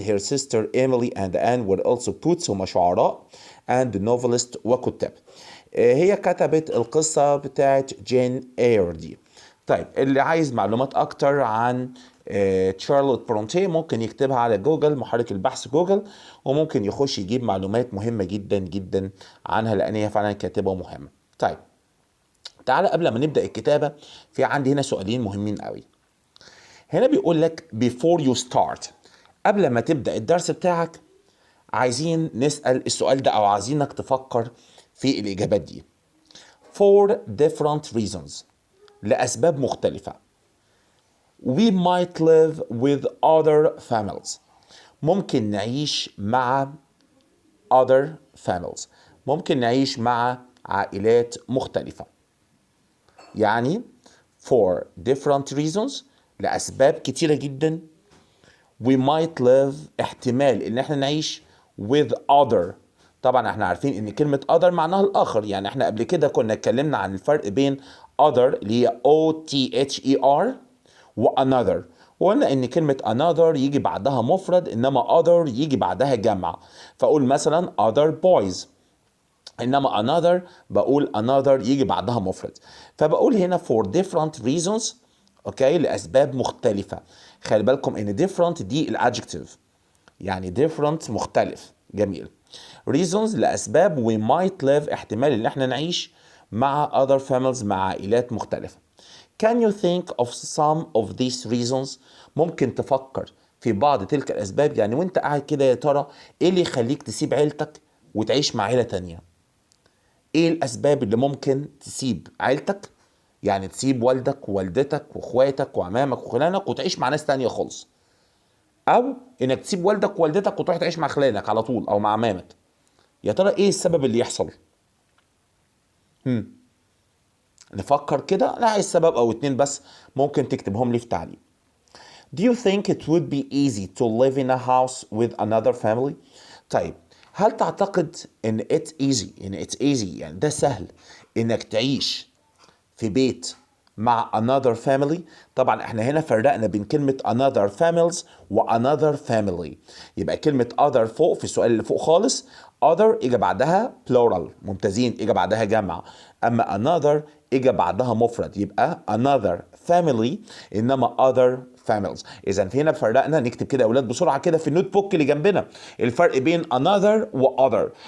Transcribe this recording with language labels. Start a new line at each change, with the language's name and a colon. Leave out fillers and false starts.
English: her sister Emily and Anne were also poets،
Arabic: هم شعراء
English: and novelist وكتاب.
Arabic: هي كتبت القصة بتاعت جين اير دي. طيب اللي عايز معلومات اكتر عن شارلوت برونتي ممكن يكتبها على جوجل، محرك البحث جوجل، وممكن يخش يجيب معلومات مهمة جدا جدا عنها، لان هي فعلا كاتبة مهمة. طيب تعالى قبل ما نبدأ الكتابة، في عندي هنا سؤالين مهمين قوي. هنا بيقول لك
English: before you start،
Arabic: قبل ما تبدأ الدرس بتاعك عايزين نسأل السؤال ده، أو عايزينك تفكر في الإجابات دي.
English: For different reasons،
Arabic: لأسباب مختلفة.
English: We might live with other families،
Arabic: ممكن نعيش مع
English: other families،
Arabic: ممكن نعيش مع عائلات مختلفة. يعني
English: for different reasons،
Arabic: لأسباب كتيرة جدا.
English: We might live،
Arabic: احتمال ان احنا نعيش
English: with other.
Arabic: طبعا احنا عارفين ان كلمة other معناها الاخر، يعني احنا قبل كده كنا اتكلمنا عن الفرق بين other اللي هي other و another، وقلنا ان كلمة another يجي بعدها مفرد، انما other يجي بعدها جمع. فاقول مثلا
English: other boys،
Arabic: انما another بقول another يجي بعدها مفرد. فبقول هنا
English: for different reasons،
Arabic: اوكي، لاسباب مختلفه. خلي بالكم ان different دي الادجكتيف، يعني different مختلف. جميل. reasons لاسباب.
English: we might live،
Arabic: احتمال ان احنا نعيش مع
English: other families،
Arabic: مع عائلات مختلفه.
English: can you think of some of these reasons؟
Arabic: ممكن تفكر في بعض تلك الاسباب. يعني وانت قاعد كده، يا ترى ايه اللي يخليك تسيب عيلتك وتعيش مع عيله تانيه؟ ايه الاسباب اللي ممكن تسيب عيلتك، يعني تسيب والدك ووالدتك واخواتك وعمامك وخلانك وتعيش مع ناس تانية خالص، او انك تسيب والدك ووالدتك وتروح تعيش مع خلانك على طول او مع عمامك؟ يا ترى ايه السبب اللي يحصل؟ نفكر كده. لا، عايز سبب او اتنين بس، ممكن تكتبهم لي في تعليق.
English: Do you think it would be easy to live in a house with another family؟
Arabic: طيب هل تعتقد ان
English: it's easy
Arabic: يعني ده سهل انك تعيش في بيت مع
English: another family؟
Arabic: طبعا احنا هنا فرقنا بين كلمة
English: another families
Arabic: و another family. يبقى كلمة other فوق في السؤال اللي فوق خالص، other اجى بعدها plural، ممتازين، اجى بعدها جمع. اما another اجى بعدها مفرد، يبقى
English: another family
Arabic: انما
English: other families.
Arabic: اذا هنا فرقنا. نكتب كده يا اولاد بسرعه كده في النوت بوك اللي جنبنا الفرق بين another و other.